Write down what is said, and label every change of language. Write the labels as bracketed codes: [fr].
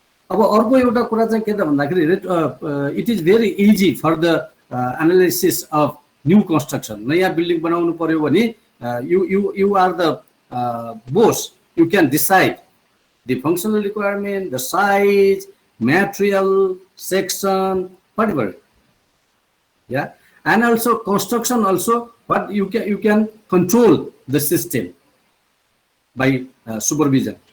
[ne] अब अर्को एउटा कुरा चाहिँ के त भन्दाखेरि [en] it is very easy for the analysis of new construction. [ne] नयाँ बिल्डिङ बनाउनु पर्यो भने [en] you are the boss. You can decide the functional requirement, the size, material, section, whatever. Yeah, and also construction also, but you can control the system by supervision.